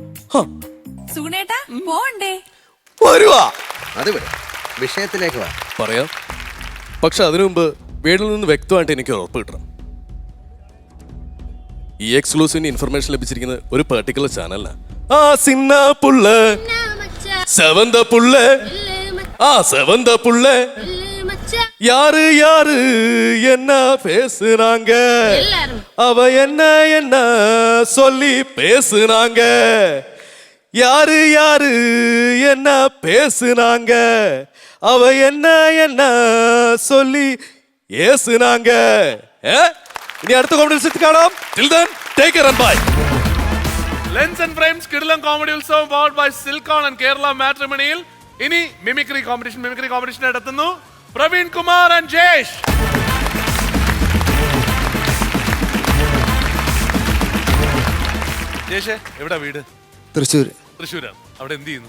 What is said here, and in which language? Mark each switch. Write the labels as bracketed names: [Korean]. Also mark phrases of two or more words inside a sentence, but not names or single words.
[Malayalam] വരുവാ. വിഷയത്തിലേക്ക് പറയാം. പക്ഷെ അതിനു മുമ്പ് വീട്ടിൽ നിന്ന് വ്യക്തമായിട്ട് എനിക്ക് ഉറപ്പ് കിട്ടണം. ഈ [English] exclusive information [Malayalam] ലഭിച്ചിരിക്കുന്നത് ഒരു പെർട്ടിക്കുലർ ചാനലിനാ. [Tamil] செவந்த புள்ள யாரு என்ன பேசுறாங்க, அவ என்ன சொல்லி பேசுறாங்க, யாரு என்ன பேசுறாங்க, அவ என்ன சொல்லி ஏசுனாங்க. [Malayalam] ഇനി അടുത്ത കോമഡി ഉത്സവത്തിൽ കാണാം. [English] Till then, take care and bye. [Malayalam] Lens and Frames കിടിലൻ കോമഡി ഉത്സവം [English] powered by Silkon and Kerala Matrimonial. [Malayalam] ഇനി മിമിക്രി കോമ്പറ്റീഷൻ നടത്തുന്നു പ്രവീൺ കുമാർ ആൻഡ് ജയേഷ്. ജയേഷ് എവിടെ വീട്? തൃശ്ശൂരാണ്. അവിടെ എന്ത് ചെയ്യുന്നു?